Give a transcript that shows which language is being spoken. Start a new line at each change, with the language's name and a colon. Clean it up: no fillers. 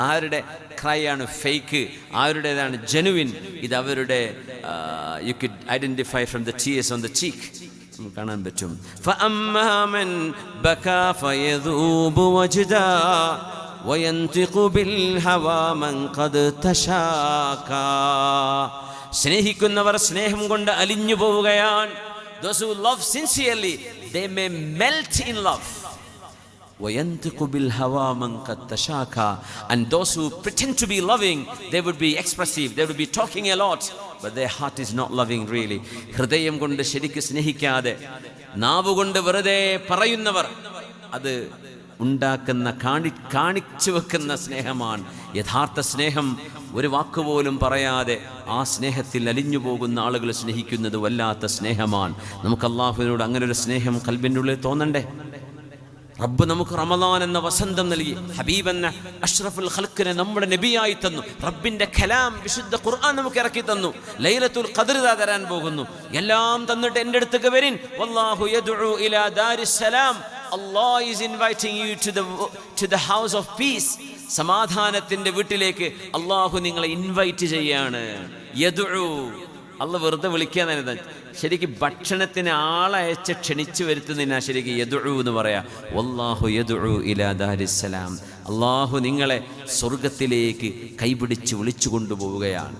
Malayalam: ആരുടെ ക്രൈ ആണ് ഫേക്ക്, ആരുടേതാണ് ജെനുവിൻ, ഇത് അവരുടെ
English: you could identify from the tears on the cheek
Malayalam: കാണാൻ പറ്റും.
Arabic: ഫഅമ്മാ മൻ ബകാ ഫയദൂബു വജ്ദാ വയൻതിഖു ബിൽ ഹവാ മൻ ഖദ് തശാകാ.
Malayalam: സ്നേഹിക്കുന്നവർ സ്നേഹം കൊണ്ട് അലിഞ്ഞു പോവുകയാണ്.
English: Those who love sincerely, they may melt in love.
Arabic: وَيَنْتِقُ بِالْهَوَى مَنْ قَدْ تَشَاكَى.
English: And those who pretend to be loving, they would be expressive, they would be talking a lot, but their heart is not loving really.
Malayalam: ഹൃദയം കൊണ്ട് ശരിക്ക് സ്നേഹിക്കാതെ നാവുകൊണ്ട് വെറുതെ പറയുന്നവർ, അത് ഉണ്ടാക്കുന്ന കാണിച്ചു വെക്കുന്ന സ്നേഹമാണ്. യഥാർത്ഥ സ്നേഹം ഒരു വാക്കുപോലും പറയാതെ ആ സ്നേഹത്തിൽ അലിഞ്ഞു പോകുന്ന ആളുകൾ സ്നേഹിക്കുന്നത് വല്ലാത്ത സ്നേഹമാണ്. നമുക്ക് അല്ലാഹുവിനോട് അങ്ങനെ ഒരു സ്നേഹം ഖൽബിൻ്റെ ഉള്ളിൽ തോന്നണ്ടേ? റബ്ബ് നമുക്ക് റമദാൻ എന്ന വസന്തം നൽകി, ഹബീബ് എന്ന അഷ്റഫുൽ ഖൽഖിനെ നമ്മുടെ നബിയായി തന്നു, റബ്ബിന്റെ കലാം വിശുദ്ധ ഖുർആൻ നമുക്ക് ഇറക്കി തന്നു, ലൈലത്തുൽ ഖദ്ർ തരാൻ പോകുന്നു. എല്ലാം തന്നിട്ട് എൻ്റെ അടുത്തേക്ക് വരിൻ.
Arabic: വല്ലാഹു യദ്ഉ ഇലാ ദാരിസ്സലാം.
English: Allah is inviting you to the house of peace.
Malayalam: സമാധാനത്തിന്റെ വീട്ടിലേക്ക് അല്ലാഹു നിങ്ങളെ ഇൻവൈറ്റ് ചെയ്യാണ്. യദ്ഉ, അല്ല വെറുതെ വിളിക്കാന്ന്. ശരിക്കും ഭക്ഷണത്തിന് ആളയച്ച് ക്ഷണിച്ചു വരുത്തുന്നതിനാ ശരിക്കും യദ്ഉ എന്ന് പറയാ.
Arabic: വല്ലാഹു യദ്ഉ ഇലാ ദാരിസ്സലാം.
Malayalam: അല്ലാഹു നിങ്ങളെ സ്വർഗത്തിലേക്ക് കൈപിടിച്ച് വിളിച്ചു കൊണ്ടുപോവുകയാണ്.